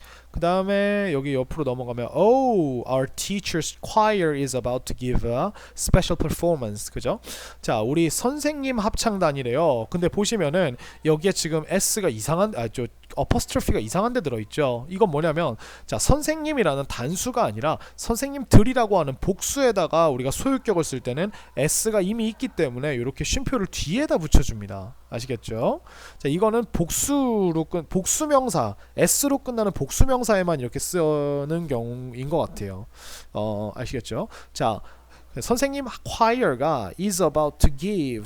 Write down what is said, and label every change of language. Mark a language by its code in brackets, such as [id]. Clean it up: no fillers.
[ko] 그 다음에 여기 옆으로 넘어가면 [en] Oh, our teacher's choir is about to give a special performance. [ko] 그죠? 자, 우리 선생님 합창단이래요. 근데 보시면은 여기에 지금 S가 어퍼스트로피가 이상한 데 들어있죠. 이건 뭐냐면 자, 선생님이라는 단수가 아니라 선생님들이라고 하는 복수에다가 우리가 소유격을 쓸 때는 S가 이미 있기 때문에 이렇게 쉼표를 뒤에다 붙여줍니다. 아시겠죠? 자, 이거는 복수명사 S로 끝나는 복수명사에만 이렇게 쓰는 경우인 것 같아요. 아시겠죠? 자, 선생님 choir가 [en] is about to give.